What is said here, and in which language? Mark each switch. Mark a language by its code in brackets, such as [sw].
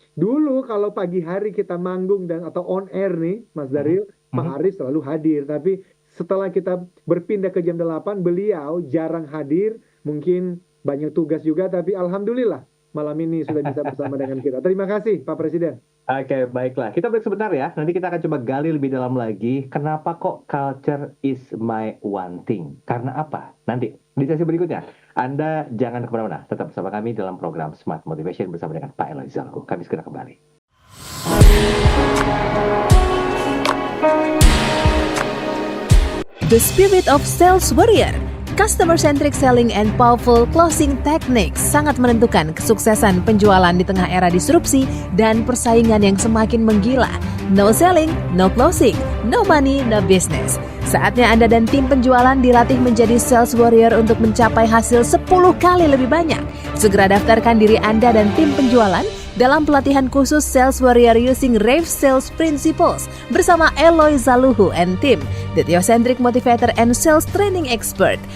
[id] Dulu kalau pagi hari kita manggung atau on air nih, Mas Daryl, Pak Aris selalu hadir. Tapi setelah kita berpindah ke jam 8, beliau jarang hadir. Mungkin banyak tugas juga, tapi alhamdulillah malam ini sudah bisa bersama dengan kita. Terima kasih Pak Presiden. Oke, baiklah. Kita break sebentar ya. Nanti kita akan coba gali lebih dalam lagi. Kenapa kok [en] culture is my one thing? [id] Karena apa? Nanti di sesi berikutnya. Anda jangan kemana-mana. Tetap bersama kami dalam program Smart Motivation bersama dengan Pak Eloi Zalhu. Kami segera kembali. [en] The Spirit of Sales Warrior. Customer-centric selling and powerful closing techniques [id] sangat menentukan kesuksesan penjualan di tengah era disrupsi dan persaingan yang semakin menggila. [en] No selling, no closing, no money, no business. [id] Saatnya Anda dan tim penjualan dilatih menjadi sales warrior untuk mencapai hasil 10 kali lebih banyak. Segera daftarkan diri Anda dan tim penjualan dalam pelatihan khusus Sales Warrior using Rave Sales Principles bersama Eloi Zalhu and Team, the Theocentric Motivator and Sales Training Expert.